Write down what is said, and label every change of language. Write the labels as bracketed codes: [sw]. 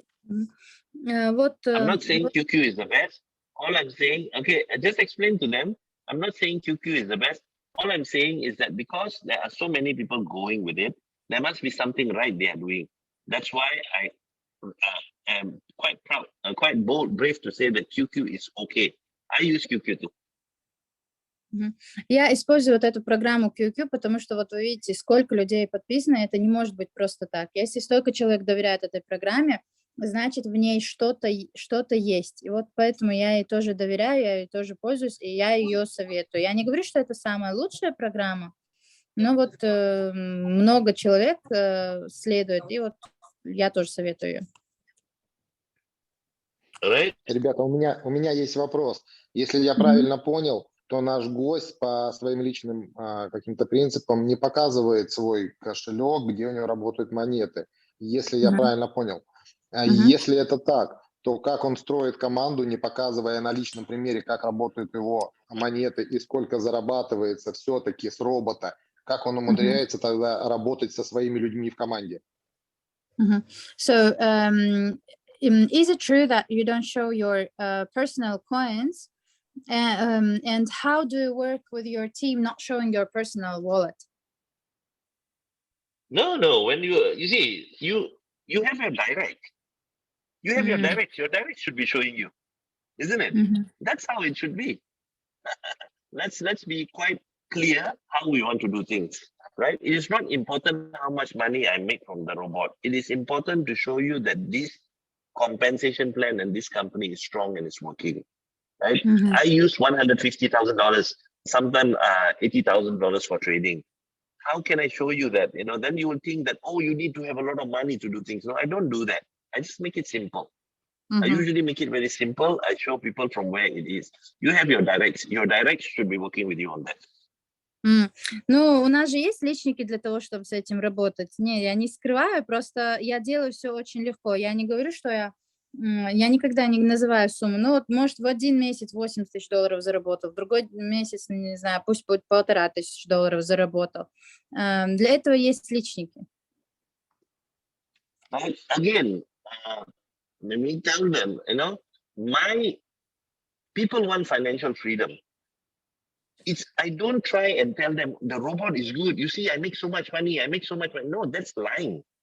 [en] I'm not saying QQ is the best. All I'm saying, okay, I just explain to them. I'm not saying QQ is the best. All I'm saying is that because there are so many people going with it, there must be something right they are doing. That's why I am quite proud, quite bold, brave to say that QQ is okay. I use QQ too. [ru] Я использую вот эту программу QQ, потому что вот вы видите, сколько людей подписано, это не может быть просто так. Если столько человек доверяет этой программе, значит, в ней что-то есть. И вот поэтому я ей тоже доверяю, я ей тоже пользуюсь, и я ее советую. Я не говорю, что это самая лучшая программа, но вот много человек следует, и вот я тоже советую ее. Ребята, у меня есть вопрос. Если я правильно понял, то наш гость по своим личным каким-то принципам не показывает свой кошелек, где у него работают монеты. Если я правильно понял. Если это так, то как он строит команду, не показывая на личном примере, как работают его монеты и сколько зарабатывается все-таки с робота, как он умудряется тогда работать со своими людьми в команде? [en] So, is it true that you don't show your personal coins? And how do you work with your team not showing your personal wallet? No. When you see, you have your direct. You have your direct. Your direct should be showing you, isn't it? That's how it should be. Let's be quite clear how we want to do things, right? It is not important how much money I make from the robot. It is important to show you that this compensation plan and this company is strong and it's working, right? I use $150,000 sometimes $80,000 for trading. How can I show you that? Then you will think that, oh, you need to have a lot of money to do things. No, I don't do that. I just make it simple. I usually make it very simple. I show people from where it is. You have your directs. Your directs should be working with you on that. [ru] Ну, у нас же есть личники для того, чтобы с этим работать. Не, я не скрываю, просто я делаю все очень легко. Я не говорю, что я никогда не называю сумму. Ну, вот, может, в один месяц $80 тысяч заработал, в другой месяц, не знаю, пусть будет $1500 заработал. Для этого есть личники. [en] But again, let me tell them, my people want financial freedom. I don't try and tell them the robot is good. You see, I make so much money. I make so much money. No, that's lying.